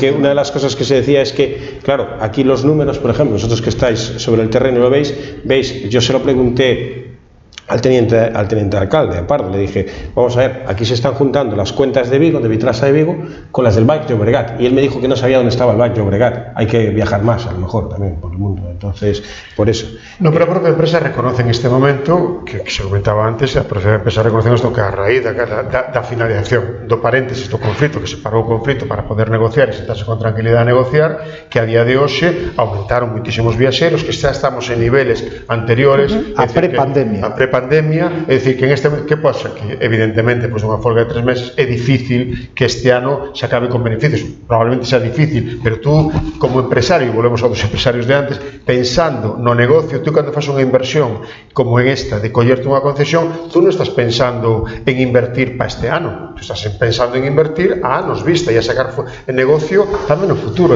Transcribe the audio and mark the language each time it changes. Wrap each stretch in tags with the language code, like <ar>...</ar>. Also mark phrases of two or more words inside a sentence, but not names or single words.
<es>Porque una de las cosas que se decía es que, claro, aquí los números, por ejemplo, vosotros que estáis sobre el terreno y lo veis, yo se lo pregunté al teniente alcalde, Pardo, le dije, vamos a ver, aquí se están juntando las cuentas de Vigo, de Vitrasa de Vigo, con las del Baix Llobregat, y él me dijo que no sabía dónde estaba el Baix Llobregat, hay que viajar más, a lo mejor, también, por el mundo, entonces, por eso.</es> <gl>No, pero a propia empresa reconoce en este momento, que se comentaba antes, a propia empresa reconoce isto que a raíz da finalización do paréntesis do conflito, que se parou o conflito para poder negociar e sentarse con tranquilidade a negociar, que a día de hoxe aumentaron muitísimos viaxeros, que xa estamos en niveles anteriores a prepandemia. É dicir, que en este que pasa que evidentemente pois unha folga de 3 meses é difícil que este ano se acabe con beneficios, probablemente sea difícil, pero tú como empresario, volvemos aos empresarios de antes, pensando no negocio, tú cando fas unha inversión como en esta de collerte unha concesión, tú non estás pensando en invertir para este ano, tú estás pensando en invertir a anos vista e a sacar el negocio tamén no futuro.</gl>